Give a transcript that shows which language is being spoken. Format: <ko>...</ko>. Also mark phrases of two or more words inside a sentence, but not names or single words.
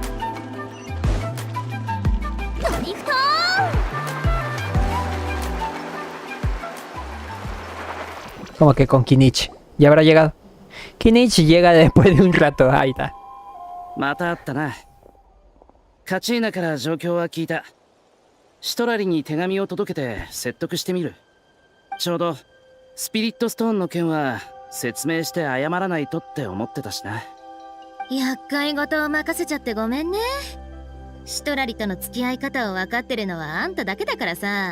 <ja>ドリフト</ja> <es>Como que con Kinichi. Ya habrá llegado. Kinichi llega después de un rato. Ahí está.</es> <ja>また会ったな。カチーナから状況は聞いた。シトラリに手紙を届けて説得してみる。ちょうどスピリットストーンの件は説明して謝らないとって思ってたしな。厄介事を任せちゃってごめんね。シトラリとの付き合い方を分かってるのはあんただけだからさ。</ja>